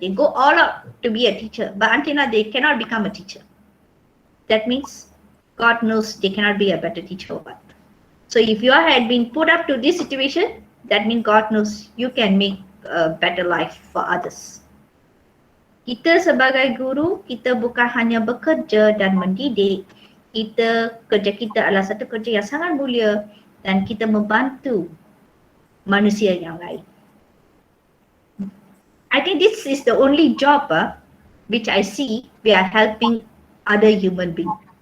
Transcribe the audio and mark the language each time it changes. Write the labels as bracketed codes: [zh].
[en] They go all out to be a teacher, but until now they cannot become a teacher. That means God knows they cannot be a better teacher or what. So if you had been put up to this situation, that means God knows you can make a better life for others. [ms] Kita sebagai guru, kita bukan hanya bekerja dan mendidik, kerja kita adalah satu kerja yang sangat mulia dan kita membantu manusia yang lain. [en] I think this is the only job which I see we are helping other human beings.